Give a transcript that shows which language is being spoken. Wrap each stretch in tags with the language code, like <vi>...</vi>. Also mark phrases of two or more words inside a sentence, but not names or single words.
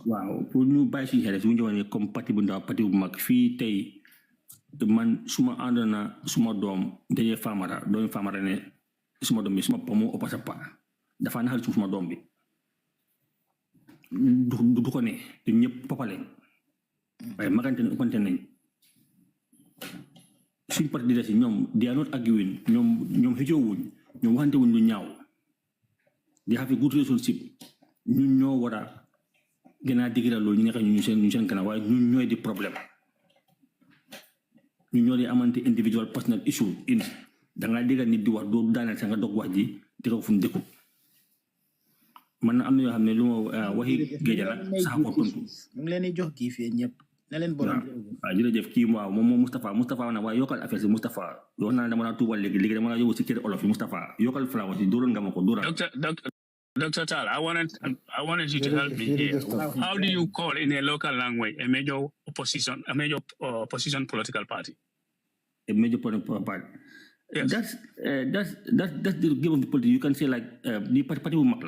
<wo>waaw pour ñu bàyyi suñu xel su ñu ñëwee comme parti bu ndaw parti bu mag fii tey man suma ànd na suma doom dañuy famara ne suma doom bi suma pa moo ëpp sa pa dafa naxal suma doom bi du ko ne te ñëpp papale waaye magante ne ëppante nañ suñ parti di des ñoom</wo> <en>they are not arguing</en> <wo>ñoom xëjoowuñ ñoom waxante wuñ lu ñaaw</wo> <en>they have a good relationship</en> <wo>ñun ñoo war a gën a digiral loolu ñu nekk ñu seen kanam waaye ñun ñooy di problème ñun ñoo di amante</wo> <en>individual personal issue</en> <wo>da ngaa déggal nit di wax doo daaneel sa nga dog wax ji di ko fu mu dëkku man am na yoo xam ne lu ma waxi géej la sax ko tontu. mu ngi leen di jox kii fii ñëpp na leen borom. waaw jërëjëf kii waaw moom Moustapha na waaye yokkal affaire si Moustapha wax naa ne dama la tuubal léegi dama la yóbbu si kër olof yi Moustapha yokkal flawa si dóoral nga ma ko dóoral.</wo> <en>Dr. Tal, I wanted you to help me here. How do you call in a local language a major opposition political party? A major political party. Yes. That's the game of the politics. You can say like the party will makla.</en>